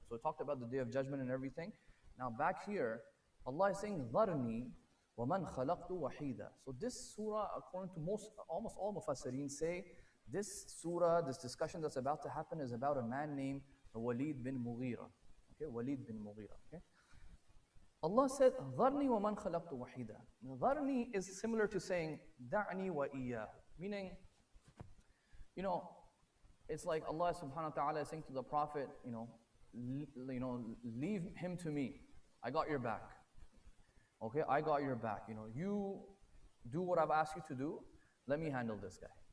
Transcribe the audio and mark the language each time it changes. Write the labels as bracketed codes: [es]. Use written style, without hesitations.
[en] So it talked about the Day of Judgment and everything. Now back here, Allah is saying, [ar] ذَرْنِي وَمَنْ خَلَقْتُ وَحِيدًا. [en] So this surah, according to almost all Mufassirin say, this surah, this discussion that's about to happen is about a man named Walid bin Mughira. Okay, Walid bin Mughira. Okay. Allah said, [ar] ذَرْنِي وَمَنْ خَلَقْتُ وَحِيدًا. [en] ذَرْنِي is similar to saying, [ar] دَعْنِي وَإِيَّاهُ. [en] Meaning, it's like Allah subhanahu wa ta'ala is saying to the Prophet, leave him to me. I got your back. Okay, I got your back. You do what I've asked you to do. Let me handle this guy.